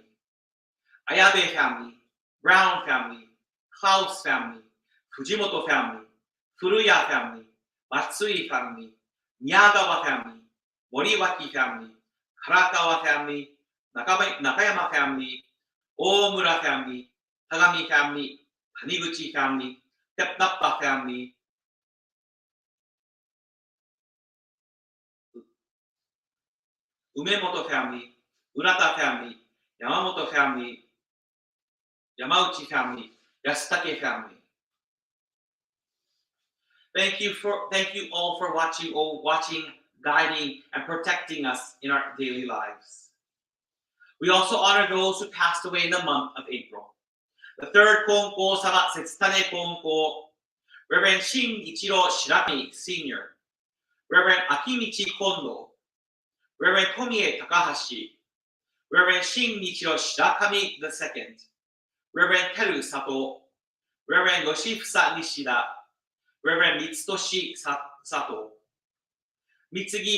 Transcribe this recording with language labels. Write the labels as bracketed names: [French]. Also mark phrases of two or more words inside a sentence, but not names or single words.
[English] Ayabe family, Brown family, Klaus family, Fujimoto family, Furuya family, Matsui family, Miyagawa family, Moriwaki family, Karakawa family, Nakayama family, Omura family, Tagami family, Taniguchi family, Tepnappa family, Umemoto family, Urata family, Yamamoto family, Yamauchi family, Yasutake family. Thank you all for watching, guiding, and protecting us in our daily lives. We also honor those who passed away in the month of April. The third Konko Sama Setsutane Konko, Reverend Shin Ichiro Shirami Sr., Reverend Akimichi Kondo, Reverend Tomie Takahashi, Reverend Shin Ichiro Shirakami II, Reverend Teru Sato, Reverend Yoshifusa Nishida, Reverend Mitsutoshi Sato, Mitsugi